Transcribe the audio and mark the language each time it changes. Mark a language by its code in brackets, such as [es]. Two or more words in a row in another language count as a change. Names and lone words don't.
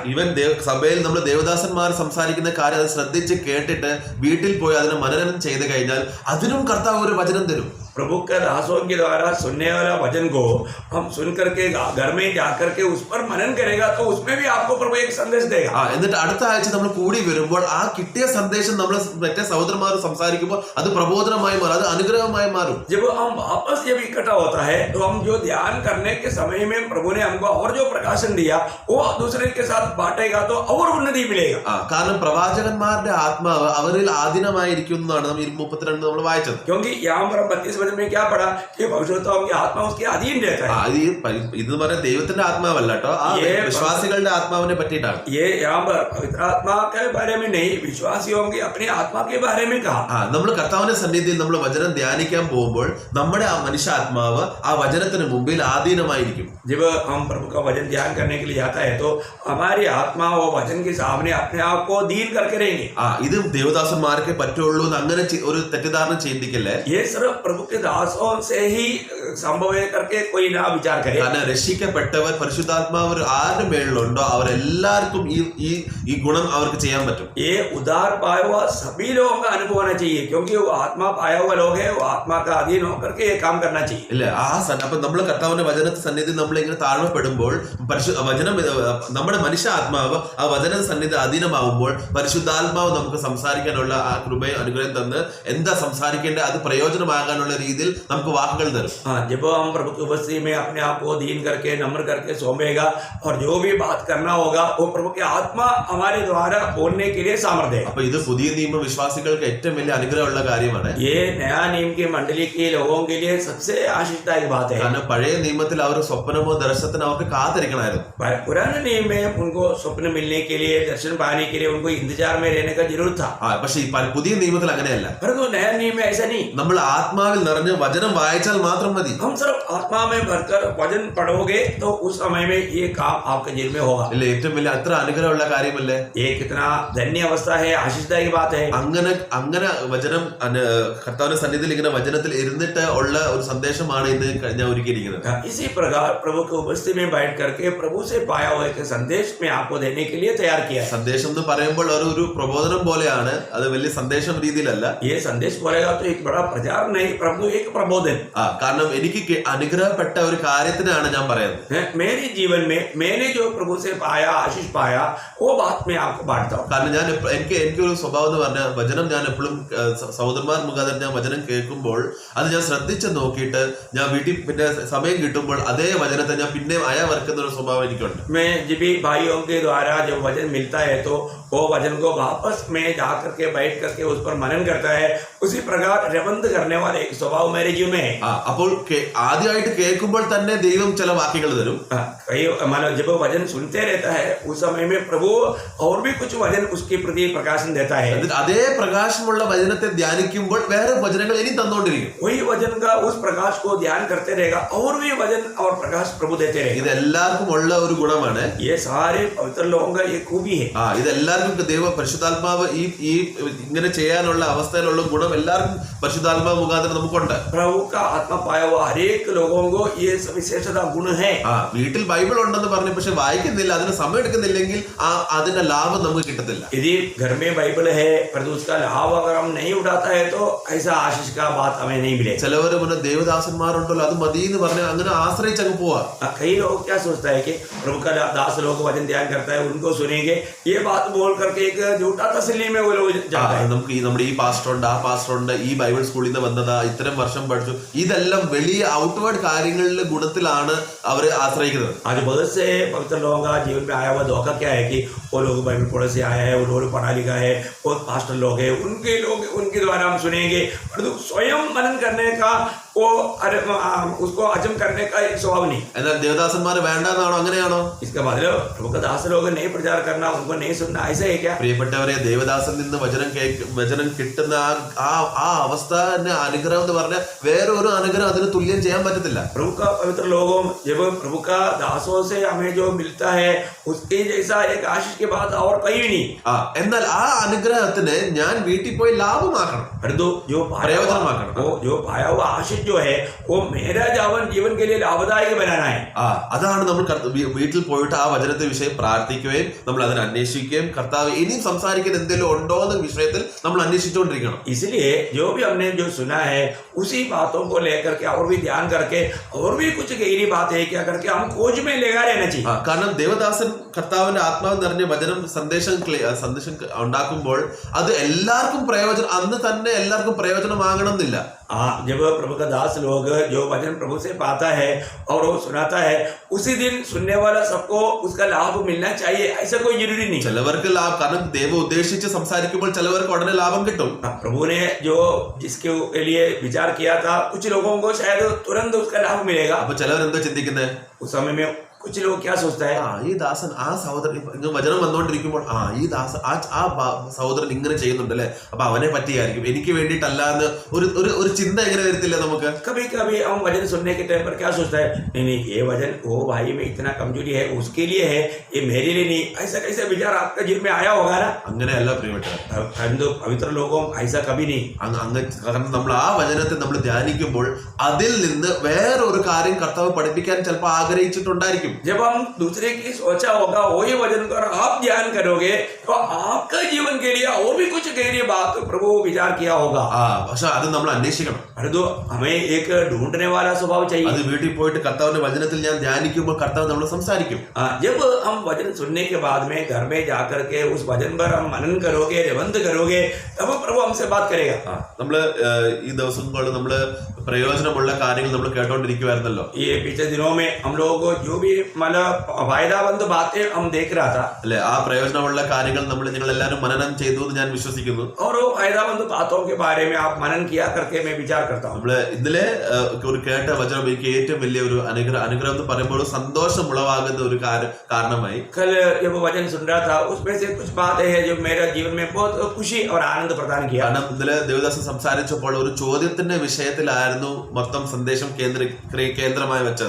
[ml] ഈവൻ സഭയിൽ നമ്മൾ ദേവദാസന്മാർ സംസാരിക്കുന്ന കാര്യം അത് ശ്രദ്ധിച്ച് കേട്ടിട്ട് വീട്ടിൽ പോയി അതിനെ മനനം ചെയ്ത് കഴിഞ്ഞാൽ അതിനും കർത്താവ് ഒരു വചനം തരും. [hi] प्रभु के दासों के द्वारा सुनने वाला वचन को हम सुन करके घर में जाकर के उस पर मनन करेगा तो उसमें भी आपको प्रभु एक संदेश देगा. [ml] എന്നിട്ട് അടുത്ത ആഴ്ച നമ്മൾ കൂടി വരുമ്പോൾ ആ കിട്ടിയ സന്ദേശം നമ്മൾ മറ്റേ സഹോദരന്മാർ സംസാരിക്കുമ്പോൾ അത് പ്രബോധനമായി മാറും, അത് അനുഗ്രഹമായി മാറും. [hi] जब हम वापस जब इकट्ठा होता है तो हम जो ध्यान करने के समय में प्रभु ने हमको और जो प्रकाशन दिया वो दूसरे के साथ बांटेगा तो और उन्नति मिलेगा. [ml] കാരണം പ്രവാചകന്മാരുടെ ആത്മാവ് അവരിൽ ആധീനമായിരിക്കും എന്നാണ് നമ്മൾ 32 നമ്മൾ വായിച്ചത്. [hi] क्योंकि यहाँ पर 32 में क्या पढ़ा कि भविष्यवक्ताओं की आत्मा उसके अधीन रहता है. [ml] ഇത് പറഞ്ഞ ദൈവത്തിന്റെ ആത്മാവല്ല കേട്ടോ, ആ വിശ്വാസികളുടെ ആത്മാവിനെ പറ്റിയിട്ടാണ്. [hi] ये यहाँ पर पवित्र आत्मा के बारे में नहीं, विश्वासियों की अपनी आत्मा के बारे में कहा. [ml] നമ്മൾ കർത്താവിന്റെ സന്നിധിയിൽ നമ്മൾ വചനം ധ്യാനിക്കാൻ പോകുമ്പോൾ നമ്മുടെ ആ മനുഷ്യാത്മാവ് ആ വചനത്തിന് മുമ്പിൽ ആധീനമായിരിക്കും. [hi] जब हम प्रभु का वचन ध्यान करने के लिए जाता है तो हमारी आत्मा वो वचन के सामने अपने आप को दीन करके रहेंगे. [ml] ഇത് ദേവദാസന്മാർക്കേ പറ്റുള്ളൂ എന്ന് അങ്ങനെ ഒരു തെറ്റിദ്ധാരണ ചിന്തിക്കല്ലേ. [hi] ये सिर्फ प्रभु के दासों से ही संभव है करके कोई ना विचार करे. [ml] കാരണം രക്ഷിക്കപ്പെട്ടവർ പരിശുദ്ധാത്മാവ് ആരുടെ മേളിലുണ്ടോ അവരെല്ലാവർക്കും ഈ ഗുണം അവർക്ക് ചെയ്യാൻ പറ്റും. [hi] ये उद्धार पाया हुआ सभी लोगों का अनुभव होना चाहिए क्योंकि वो आत्मा पाया हुआ लोग है, वो आत्मा का अधीन होकर के ये काम करना चाहिए. [ml] ഇല്ല, അപ്പൊ നമ്മൾ കർത്താവിന്റെ വചന സന്നിധി നമ്മൾ ഇങ്ങനെ താഴ്മപ്പെടുമ്പോൾ വചനം നമ്മുടെ മനുഷ്യ ആത്മാവ് ആ വചന സന്നിധി അധീനമാവുമ്പോൾ പരിശുദ്ധാത്മാവ് നമുക്ക് സംസാരിക്കാനുള്ള ആ കൃപയും അനുഗ്രഹം തന്ന് എന്താ സംസാരിക്കേണ്ടത് അത് പ്രയോജനമാകാനുള്ള രീതിയിൽ നമുക്ക് വാക്കുകൾ തരും. [hi] जब हम प्रभु की उपस्थिति में अपने आप को दीन करके नम्र करके सौंपेगा और जो भी बात करना होगा वो प्रभु की आत्मा हमारे द्वारा बोलने के लिए सामर्थ्य है. [ml] അപ്പൊ ഇത് പുതിയ നിയമ വിശ്വാസികൾക്ക് ഏറ്റവും വലിയ അനുഗ്രഹമുള്ള കാര്യമാണ്. [hi] ये नया नियम की मंडली के लोगों के लिए सबसे आशीषदायक बात है. [ml] കാരണം പഴയ നിയമത്തിൽ അവർ സ്വപ്നമോ ദർശനത്തിനോ അവർക്ക് കാത്തിരിക്കണമായിരുന്നു. [hi] पुराने नियम में उनको स्वप्न मिलने के लिए, दर्शन पाने के लिए उनको इंतजार में रहने का जरूरत था. [ml] പക്ഷെ പുതിയ നിയമത്തിൽ അങ്ങനെയല്ല. [hi] परंतु नया नियम में ऐसा नहीं. [ml] നമ്മൾ ആത്മാവിൽ നിറഞ്ഞ് വചനം വായിച്ചാൽ മാത്രം മതി. [hi] हम सिर्फ आत्मा में भरकर वचन पढ़ोगे तो उस समय में ये काम आपके जीवन में होगा. [ml] ഇല്ല, ഏറ്റവും വലിയ അത്ര അനുഗ്രഹമുള്ള കാര്യമല്ലേ. [hi] ये कितना धन्य अवस्था है, आशीषदायक बात है. [ml] അങ്ങനെ വചനം കർത്താവിന്റെ സന്നിധിയിൽ ഇങ്ങനെ വചനത്തിൽ ഇരുന്നിട്ട് ഉള്ള ഒരു സന്ദേശമാണ് ഇന്ന് ഞാൻ ഒരുക്കിയിരിക്കുന്നത്. [hi] इसी प्रकार प्रभु की उपस्थिति में बैठ करके प्रभु से पाया हुआ एक संदेश में आपको देने के लिए तैयार किया है. [ml] സന്ദേശം എന്ന് പറയുമ്പോൾ ഒരു പ്രബോധനം പോലെയാണ്, അത് വലിയ സന്ദേശം രീതിയിലല്ല. [hi] ये संदेश बोलेगा तो एक बड़ा प्रचार नहीं, प्रभु एक प्रबोधन. [ml] കാരണം എനിക്ക് അനുഗ്രഹപ്പെട്ട ഒരു കാര്യത്തിനാണ് ഞാൻ പറയുന്നത്. [hi] मेरे जीवन में मैंने जो प्रभु से पाया, आशीष पाया, वो बात मैं आपको बांटता हूँ. [ml] കാരണം എനിക്കൊരു സ്വഭാവം എന്ന് പറഞ്ഞാൽ വചനം ഞാൻ എപ്പോഴും സഹോദരന്മാർ മുഖാന്തരം ഞാൻ വചനം കേൾക്കുമ്പോൾ അത് ഞാൻ ശ്രദ്ധിച്ച് നോക്കിയിട്ട് ഞാൻ വീട്ടിൽ പിന്നെ സമയം കിട്ടുമ്പോൾ അതേ വചനത്തെ ഞാൻ പിന്നെ അയവർക്കുന്ന ഒരു സ്വഭാവം എനിക്കുണ്ട്. [hi] मैं जब भी भाइयों के द्वारा जब वचन मिलता है तो वो वचन को वापस में जाकर के बैठ करके उस पर मनन करता है, उसी प्रकार रेवंत करने वाले एक स्वभाव मेरे जीवन में है। [ml] അപ്പോൾ ആദ്യമായിട്ട് കേൾക്കുമ്പോൾ തന്നെ ദൈവം ചില വാക്യങ്ങൾ തരും. [hi] कई मानो जब वचन सुनते रहता है उस समय में प्रभु और भी कुछ वचन उसके प्रति प्रकाशन देता है. [ml] അതേ പ്രകാശമുള്ള വചനത്തെ ധ്യാനിക്കുമ്പോൾ വേറെ വചനങ്ങൾ ഇനി തന്നുകൊണ്ടിരിക്കും. [hi] वही वचन का उस प्रकाश को ध्यान करते रहेगा और भी वचन और प्रकाश प्रभु देते रहेगा. [ml] ഇത് എല്ലാവർക്കും ഉള്ള ഒരു ഗുണമാണ്. [hi] ये सारे पवित्र लोगों का ये खूबी है. [ml] ഇത് എല്ലാവർക്കും ദൈവ പരിശുദ്ധാത്മാവ് ഈ ഇങ്ങനെ ചെയ്യാനുള്ള അവസ്ഥയിലുള്ള ഗുണം എല്ലാവർക്കും പരിശുദ്ധാത്മാവ് മുഖാന്തരം നമുക്കുണ്ട്. [hi] प्रभु का आत्मा पाया हुआ हर एक लोगों को ये विशेषता गुण है. [ml] വീട്ടിൽ ബൈബിൾ ഉണ്ടെന്ന് പറഞ്ഞു പക്ഷെ വായിക്കുന്നില്ല, അതിന് സമയം എടുക്കുന്നില്ലെങ്കിൽ അതിന്റെ ലാഭം നമുക്ക് കിട്ടത്തില്ല. [hi] यदि घर में बाइबल है पर उसका लाभ अगर हम नहीं उठाता है तो ऐसा आशीष का बात हमें नहीं मिले. [ml] ചിലവര് പിന്നെ ദേവദാസന്മാരുണ്ടല്ലോ അത് മതി എന്ന് പറഞ്ഞ് അങ്ങനെ ആശ്രയിച്ചങ്ങ് പോവാ. [hi] कई लोग क्या सोचता है कि प्रभु का दास लोग वचन ध्यान करता है उनको सुनेंगे ये बात बोल करके एक झूठा तसल्ली में वो लोग जाता है. [ml] നമുക്ക് നമ്മുടെ ഈ പാസ്റ്റർ ഉണ്ട്, ആ പാസ്റ്റർ ഉണ്ട്, ഈ ബൈബിൾ സ്കൂളിൽ നിന്ന് വന്നതാ, ഇത്രയും വർഷം പഠിച്ചു, ഇതെല്ലാം വലിയ ഔട്ട്വേർഡ് കാര്യങ്ങളിലെ ഗുണത്തിലാണ് അവര് ആശ്രയിക്കുന്നത്. [hi] आज बहुत से पवित्र लोगों का जीवन में आया हुआ धोखा क्या है कि वो लोग बाइबल पढ़े से आया है, वो लोग पढ़ा लिखा है, बहुत पास्टर लोग हैं, उनके द्वारा हम सुनेंगे, परंतु स्वयं मनन करने का वो उसको हजम करने का एक स्वभाव नहीं. [ml] എന്നാൽ ദേവദാസന്മാര് വേണ്ടെന്നാണോ, അങ്ങനെയാണോ? [hi] इसका मतलब प्रभु का दास लोग नहीं प्रचार करना, उनको नहीं सुनना, ऐसा है क्या? [ml] പ്രിയപ്പെട്ടവരെ, ദേവദാസൻ നിന്ന് വചനം കിട്ടുന്ന ആ അവസ്ഥ അനുഗ്രഹം എന്ന് പറഞ്ഞാൽ വേറെ ഒരു അനുഗ്രഹം അതിന് തുല്യം ചെയ്യാൻ പറ്റത്തില്ല. [hi] प्रभु का पवित्र लोगों जब प्रभु का दासों से हमें जो मिलता है उसके जैसा एक आशीष के बाद और कहीं भी नहीं. [ml] എന്നാൽ ആ അനുഗ്രഹത്തിന് ഞാൻ വീട്ടിൽ പോയി ലാഭമാക്കണം, പ്രയോജനമാക്കണം. [hi] जो पाया हुआ आशीष जो है वो मेरा जीवन के लिए लाभदायक बनाना है. [ml] അതാണ് നമ്മൾ വീട്ടിൽ പോയിട്ട് ആ വചനത്തെ വിഷയം പ്രാർത്ഥിക്കുകയും നമ്മൾ അതിനെ അന്വേഷിക്കുകയും കർത്താവ് ഇനിയും സംസാരിക്കുന്ന എന്തെങ്കിലും ഉണ്ടോ എന്ന വിഷയത്തിൽ നമ്മൾ അന്വേഷിച്ചുകൊണ്ടിരിക്കണം. [hi] इसलिए जो भी हमने जो सुना है उसी बातों को लेकर के और भी ध्यान करके और भी कुछ गहरी बात है क्या करके हम खोज में लगा रहना चाहिए. [ml] കാരണം ദേവദാസൻ കർത്താവിന്റെ ആത്മാവ് നിറഞ്ഞ വചനം സന്ദേശം ഉണ്ടാക്കുമ്പോൾ അത് എല്ലാവർക്കും പ്രയോജനം, അന്ന് തന്നെ എല്ലാവർക്കും പ്രയോജനമാകണം എന്നില്ല. [hi] जब प्रभु का दास लोग जो वचन प्रभु से पाता है और वो सुनाता है उसी दिन सुनने वाला सबको उसका लाभ मिलना चाहिए, ऐसा कोई जरूरी नहीं. [ml] ചിലവർക്ക് ലാഭം, കാരണം ദൈവം ഉദ്ദേശിച്ച് സംസാരിക്കുമ്പോൾ ചിലവർക്ക് ഉടനെ ലാഭം കിട്ടും. [hi] प्रभु ने जो जिसके लिए विचार किया था कुछ लोगों को शायद तुरंत उसका लाभ मिलेगा. [ml] അപ്പൊ ചിലവർ എന്താ ചിന്തിക്കുന്നത്? [hi] उस समय में कुछ लोग क्या सोचता है, [ml] ഈ ദാസൻ ആ സഹോദരൻ വചനം വന്നുകൊണ്ടിരിക്കുമ്പോൾ ഈ ദാസൻ ആ സഹോദരൻ ഇങ്ങനെ ചെയ്യുന്നുണ്ടല്ലേ, അപ്പൊ അവനെ പറ്റിയായിരിക്കും, എനിക്ക് വേണ്ടിയിട്ടല്ല എന്ന് ഒരു ചിന്ത എങ്ങനെ വരത്തില്ല നമുക്ക്? [hi] कभी कभी हम वचन सुनने के टाइम पर क्या सोचता है, नहीं ये वचन वो भाई में इतना कमजोरी है उसके लिए है, ये मेरे लिए नहीं, ऐसा कैसा विचार आपका जीवन में आया होगा ना? [ml] അങ്ങനെയല്ല പ്രിയപ്പെട്ടവർ, [hi] पवित्र लोगों ऐसा कभी नहीं. [ml] കാരണം നമ്മൾ ആ വചനത്തെ നമ്മൾ ധ്യാനിക്കുമ്പോൾ അതിൽ നിന്ന് വേറൊരു കാര്യം കർത്താവ് പഠിപ്പിക്കാൻ ചിലപ്പോൾ ആഗ്രഹിച്ചിട്ടുണ്ടായിരിക്കും. [hi] जब हम दूसरे की सोचा होगा वही वचन कर आप ध्यान करोगे तो आपका जीवन के लिए और भी कुछ गहरी बात प्रभु विचार किया होगा. [ml] പക്ഷെ അത് നമ്മൾ അന്വേഷിക്കണം. [hi] तो हमें एक ढूंढने वाला स्वभाव चाहिए. [ml] അത് വീട്ടിൽ പോയിട്ട് കർത്താവിന്റെ വചനത്തിൽ ഞാൻ ധ്യാനിക്കുമ്പോൾ കർത്താവ് നമ്മൾ സംസാരിക്കും. [hi] जब हम वचन सुनने के बाद में घर में जाकर के उस वचन पर हम मनन करोगे, रेवंत करोगे, तब प्रभु हमसे बात करेगा. [ml] നമ്മള് ഈ ദിവസങ്ങളിൽ നമ്മള് പ്രയോജനമുള്ള കാര്യങ്ങൾ നമ്മൾ കേട്ടോണ്ടിരിക്കുവായിരുന്നല്ലോ. [hi] ये पिछले दिनों में हम लोगों को जो भी मतलब फायदामंद बातें हम देख रहा था, [ml] അല്ലെ, ആ പ്രയോജനമുള്ള കാര്യങ്ങൾ നിങ്ങൾ എല്ലാവരും മനനം ചെയ്തു എന്ന് ഞാൻ വിശ്വസിക്കുന്നു. [hi] और वो फायदामंद बातों के बारे में आप मनन किया करके मैं विचार करता हूँ. [ml] നമ്മള് ഇന്നലെ ഒരു കേട്ട വചനം എനിക്ക് ഏറ്റവും വലിയ ഒരു അനുഗ്രഹം എന്ന് പറയുമ്പോൾ സന്തോഷം ഉളവാകുന്ന ഒരു കാരണമായി. [hi] कल जब वचन सुन रहा था उसमें से कुछ बातें हैं जो मेरा जीवन में बहुत खुशी और आनंद प्रदान किया. [ml] കാരണം ഇന്നലെ ദേവദാസൻ സംസാരിച്ചപ്പോൾ ഒരു ചോദ്യത്തിന്റെ വിഷയത്തിലായിരുന്നു മൊത്തം സന്ദേശം കേന്ദ്രമായി വെച്ചത്.